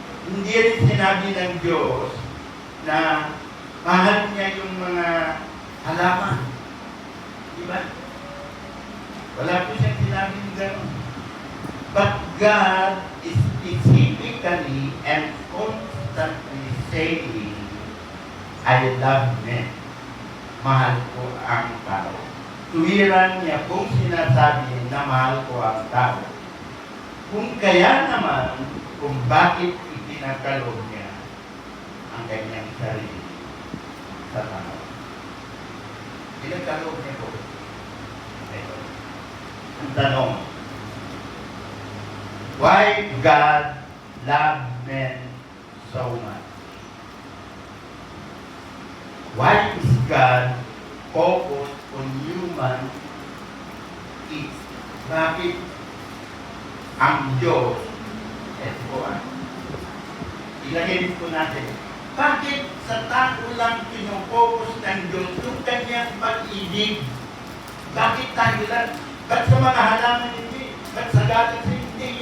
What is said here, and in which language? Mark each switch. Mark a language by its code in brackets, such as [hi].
[tl] Hindi rin sinabi ng Diyos na mahal niya yung mga halaman. Diba? Wala po siyang sinabi ng gano'n. [en] But God is specifically and constantly saying, I love men. [tl] Mahal ko ang tao. Tuwiran niya kung sinasabi na mahal ko ang tao. Kung kaya naman, kung bakit itinagkaloob niya ang kanyang sarili sa tao. Pinagkaloob niya po. Ito. Ang tanong, [en] why God loved men so much? Why is God focused on human needs? [tl] Bakit ang Diyos, eto po ilagay po natin, bakit sa tao lang pinopokus ng Diyos yung kanyang pag-ibig? Bakit tayo lang? Ba't sa mga halaman hindi? Ba't sa galaxy hindi?